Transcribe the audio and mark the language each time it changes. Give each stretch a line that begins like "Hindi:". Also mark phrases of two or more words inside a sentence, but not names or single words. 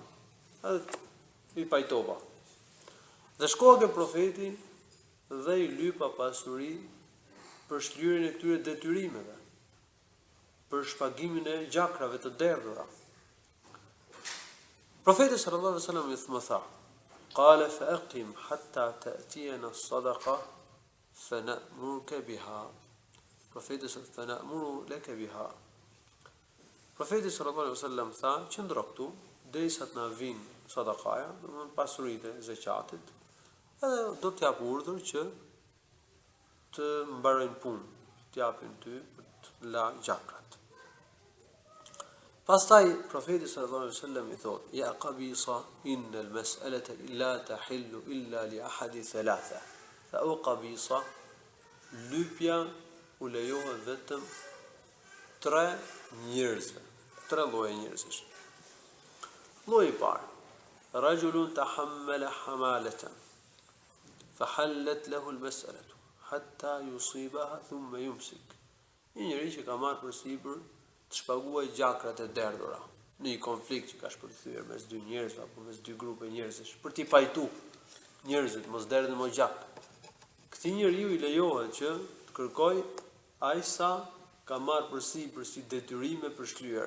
Albanian: Edhe i pajtova. Dhe shkoha ke profeti dhe i lypa pasuri për shlyrjen e këtyre detyrimeve, për shpagimin e gjakrave të derdhura. Profeti
Arabic: صلى الله عليه وسلم
Albanian: më tha:
Arabic: "قال فأقم حتى تأتينا الصدقة فنأمر لك بها." Profeti صلى الله عليه وسلم نأمر لك بها.
Albanian: Profeti
Arabic: صلى الله عليه وسلم
Albanian: tha: "Qëndro këtu derisa të na vinë sadakaja, domthonë pasuritë e zakatit, edhe do të jap urdhër që të mbarojnë punë, të japin ty për të la gjakrat." Pastaj profeti
Arabic: صلى الله عليه وسلم
Albanian: i thotë:
Arabic: "يا قبيصة إن المسألة لا تحل إلا لأحد ثلاثة."
Albanian: Fa o qabisa, lypja u lejohet vetëm tre njerëzve, tre lloje njerëzish. Lloji i parë:
Arabic: رجل تحمل حمالة فحلت له المسألة حتى يصيبها ثم يمسك.
Albanian: Një njeri që ka marrë përsipër të shpaguaj gjakrat e derdhura në një konflikt që ka shpërthyer mes dy njerëzve apo mes dy grupe njerëzish, për t'i pajtu njerëzit mos derdhin më gjak. Këtij njeriu i lejohet që të kërkoj aq sa ka marrë përsipër si detyrime për shlyer.